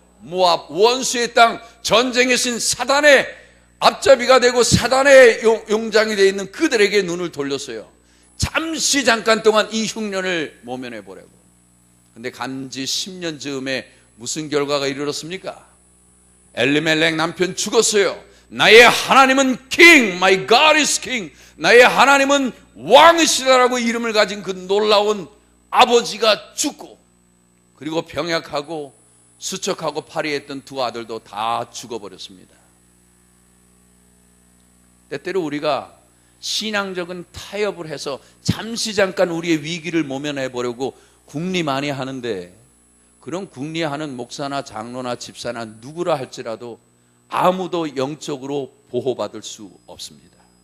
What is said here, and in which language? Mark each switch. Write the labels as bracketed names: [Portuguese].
[Korean] 모압, 원수의 땅, 전쟁의 신 사단의 앞잡이가 되고 사단의 용장이 되어 있는 그들에게 눈을 돌렸어요. 잠시 잠깐 동안 이 흉년을 모면해 보려고. 근데 간지 10년 즈음에 무슨 결과가 이르렀습니까? 엘리멜렉 남편 죽었어요. 나의 하나님은 [English] king, my God is king. [Korean] 나의 하나님은 왕이시다라고 이름을 가진 그 놀라운 아버지가 죽고, 그리고 병약하고 수척하고 파리했던 두 아들도 다 죽어버렸습니다. 때때로 우리가 신앙적인 타협을 해서 잠시 잠깐 우리의 위기를 모면해 보려고 궁리많이 하는데, 그런 궁리하는 목사나 장로나 집사나 누구라 할지라도 아무도 영적으로 보호받을 수 없습니다.